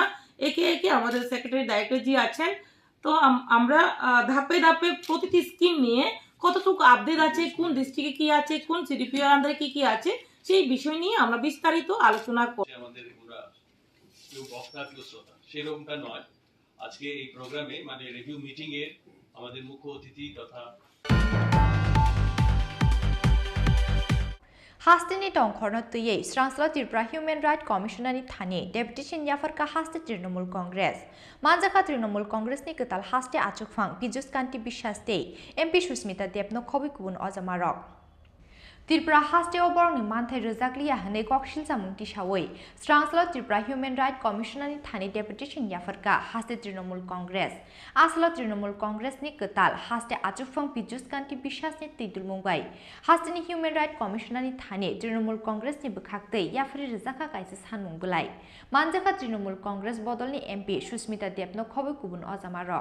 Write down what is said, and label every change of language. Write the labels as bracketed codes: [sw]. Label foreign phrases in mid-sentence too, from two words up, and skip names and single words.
[bn] একে একে আমাদের [en] secretary director [bn] জি আছেন, তো আমরা ধাপে ধাপে প্রতিটি স্কিম নিয়ে কতটুকু আপডেট আছে, কোন ডিস্ট্রিক্টে কি আছে, কোন সিডিপির আন্ডারে কি কি আছে, সেই বিষয় নিয়ে আমরা বিস্তারিত আলোচনা করি। আমাদের পুরো কেউ বক্তা কেউ শ্রোতা সেরকমটা নয়। আজকে এই প্রোগ্রামে মানে [en] review meeting [bn] এর আমাদের মুখ্য অতিথি তথা [trp] हास्तिनि टंखरनो तुये स्रांसला त्रिपुरा [en] human right [trp] कमिशनारनि थानि डेपुटेशन याफरका हास्ते तृणमूल कांग्रेस मानजाखा तृणमूल कांग्रेसनि गताल हास्ते आचुकफां पीयूष कांति बिश्वासते एमपी सुस्मिता देबनो खबि गुबुन अजामारक त्रिपुरा हास्ते बरंनि मानथाय रोजाकलिया हनै ककशिल जामुंति सावै स्रांसला त्रिपुरा [en] human right [trp] कमिशनारनि थानि डेपुटेशन याफरका हास्ते तृणमूल कांग्रेस आसला तृणमूल कांग्रेसनि गताल हास्ते आचुकफां पीयूष कांति बिश्वासनि तैदुल मुंगाय हास्तेनि [en] human right [trp] कमिशनारनि थानि तृणमूल कांग्रेसनि बोखाक्तै याफरी रोजाका कायसे सानमुं बोलाय मानजाखा तृणमूल कांग्रेस बदलनि एमपि सुस्मिता देबनो खबि गुबुन अजामारक